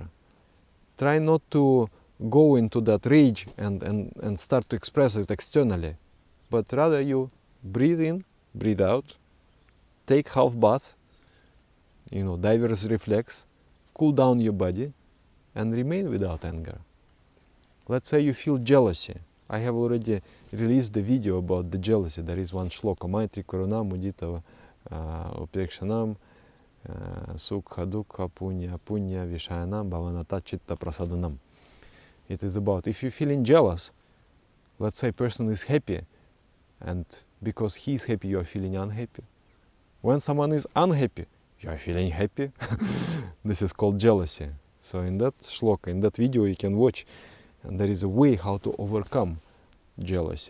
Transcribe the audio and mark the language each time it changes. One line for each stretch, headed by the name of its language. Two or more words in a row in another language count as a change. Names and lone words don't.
English: Try not to go into that rage and start to express it externally, but rather you breathe in, breathe out, take half bath, diver's reflex, cool down your body and remain without anger. Let's say you feel jealousy. I have already released the video about the jealousy. There is one shloka,
Sanskrit: Maitri Karuna Mudita Upekshanam Sukha Dukha Punya Punya Vishayanam Bhavanata Chitta Prasadanam.
English: It is about, if you're feeling jealous, let's say person is happy, and because he is happy, you are feeling unhappy. When someone is unhappy, you are feeling happy. This is called jealousy. So in that shloka, in that video you can watch, and there is a way how to overcome jealousy.